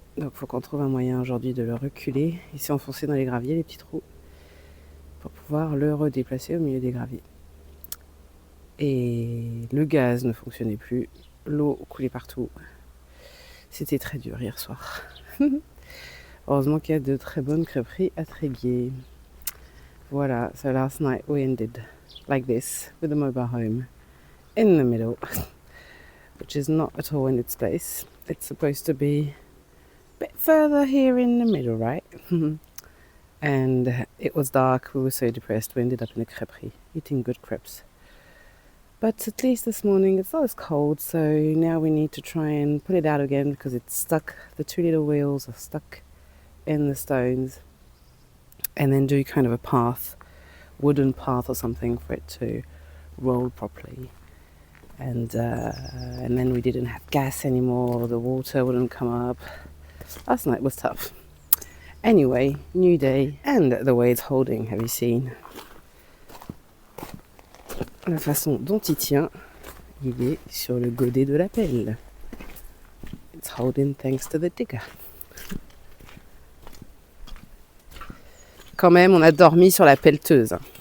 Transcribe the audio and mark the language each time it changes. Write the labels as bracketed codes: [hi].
[fr] Donc, il faut qu'on trouve un moyen aujourd'hui de le reculer. Il s'est enfoncé dans les graviers, les petits trous, pour pouvoir le redéplacer au milieu des graviers. Et le gaz ne fonctionnait plus. L'eau coulait partout. C'était très dur hier soir. Heureusement qu'il y a de très bonnes crêperies à Tréguier. [en] Voilà, so last night we ended like this with the mobile home in the middle, which is not at all in its place. It's supposed to be a bit further here in the middle, right? And it was dark, we were so depressed, we ended up in a crêperie, eating good crepes. But at least this morning it's not as cold, so now we need to try and put it out again because it's stuck, the two little wheels are stuck in the stones. And then do kind of a path, wooden path or something for it to roll properly. And then we didn't have gas anymore, the water wouldn't come up. Last night was tough. Anyway, new day, and the way it's holding, have you seen? [fr] La façon dont il tient, il est sur le godet de la pelle. [en] It's holding thanks to the digger. [fr] Quand même, on a dormi sur la pelleteuse.